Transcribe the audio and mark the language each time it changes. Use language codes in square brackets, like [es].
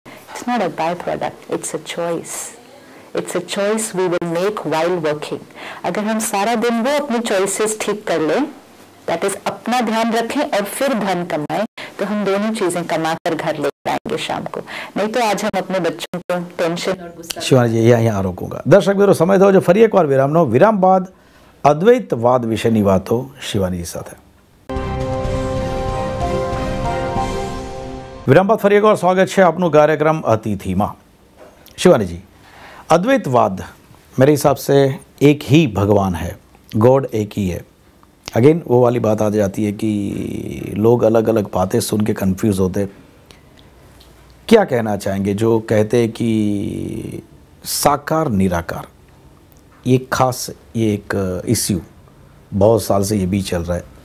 [en] It's not a by product, it's a choice. It's a choice we will make while working. [hi] अगर हम सारा दिन वो अपने चॉइसेस ठीक कर लें, दैट इज अपना ध्यान रखें और फिर धन कमाएं, तो हम दोनों चीजें कमा कर घर लेकर आएंगे शाम को। नहीं तो आज हम अपने बच्चों को टेंशन और गुस्सा। शिवानी जी, यहाँ रोकूंगा। दर्शक मित्रों, समय थो जो फरी एक [gu] વાર વિરામનો, વિરામ બાદ અદ્વૈતવાદ વિશેની વાતો શિવાનીજી સાથે। વિરામ બાદ ફરી એકવાર સ્વાગત છે આપનું કાર્યક્રમ અતિથિમાં। [hi] शिवानी जी, अद्वैतवाद मेरे हिसाब से एक ही भगवान है, गॉड एक ही है। अगेन वो वाली बात आ जाती है कि लोग अलग अलग बातें सुन के कंफ्यूज होते। क्या कहना चाहेंगे जो कहते हैं कि साकार निराकार, ये खास ये एक इश्यू बहुत साल से ये भी चल रहा है।